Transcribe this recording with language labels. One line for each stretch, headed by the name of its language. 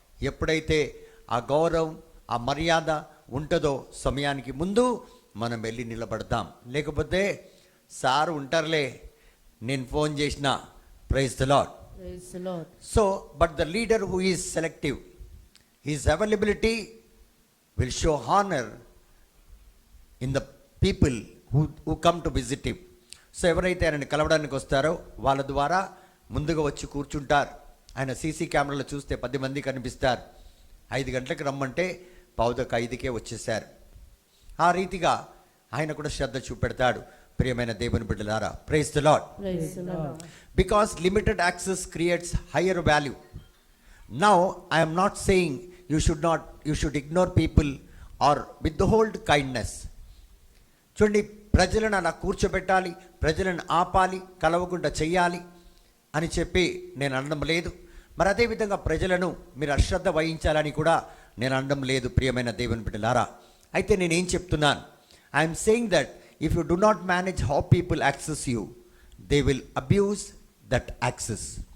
Telugu: ఎప్పుడైతే ఆ గౌరవం, ఆ మర్యాద ఉంటుందో సమయానికి ముందు మనం వెళ్ళి నిలబడతాం. లేకపోతే సార్ ఉంటారులే, నేను ఫోన్ చేసిన,
English: Praise the Lord. Praise the Lord. So, but the leader who is selective, his availability will show honor in the people who come to visit him.
Telugu: So ఎవరైతే ఆయనని కలవడానికి వస్తారో వాళ్ళ ద్వారా ముందుగా వచ్చి కూర్చుంటారు. ఆయన సీసీ కెమెరాలో చూస్తే 10 మంది కనిపిస్తారు. 5 గంటలకు రమ్మంటే 4:45కే వచ్చేసారు. ఆ రీతిగా ఆయన కూడా శ్రద్ధ చూపెడతాడు. ప్రియమైన దేవుని బిడ్డలారా,
English: Praise the Lord. Praise the Lord. Because limited access creates higher value. Now I am not saying you should ignore people or withhold kindness.
Telugu: చూడండి, ప్రజలను అలా కూర్చోబెట్టాలి, ప్రజలను ఆపాలి, కలవకుండా చెయ్యాలి అని చెప్పి నేను అనడం లేదు. మరి అదేవిధంగా ప్రజలను మీరు అశ్రద్ధ వహించాలని కూడా నేను అనడం లేదు. ప్రియమైన దేవుని బిడ్డలారా, అయితే నేనేం చెప్తున్నాను,
English: I'm saying that if you do not manage how people access you, they will abuse that access.